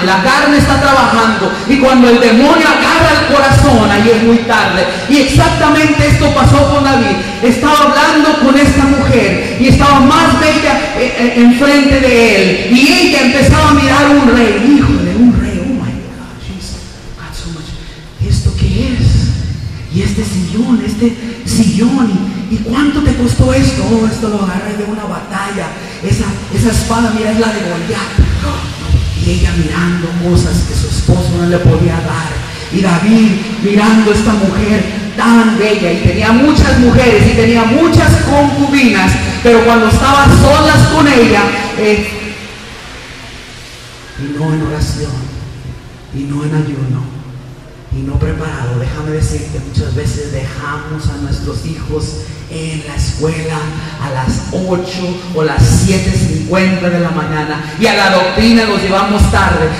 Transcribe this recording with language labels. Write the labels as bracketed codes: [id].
[es] Y la carne está trabajando. Y cuando el demonio agarra el corazón, ahí es muy tarde. Y exactamente esto pasó con David. Estaba hablando con esta mujer y estaba más bella enfrente de él. Y ella empezaba a mirar un rey. Híjole, un rey. [en] Oh my God, she's got so much. [es] ¿Esto qué es? Y este sillón, ¿y cuánto te costó esto? Oh, esto lo agarré de una batalla. Esa espada, mira, es la de Goliat. Y ella mirando cosas que su esposo no le podía dar. Y David mirando a esta mujer tan bella, y tenía muchas mujeres y tenía muchas concubinas, pero cuando estaba solas con ella, y no en oración, y no en ayuno, y no preparado, déjame decirte, muchas veces dejamos a nuestros hijos en la escuela a las 8 o las 7:50 de la mañana, y a la doctrina los llevamos tarde.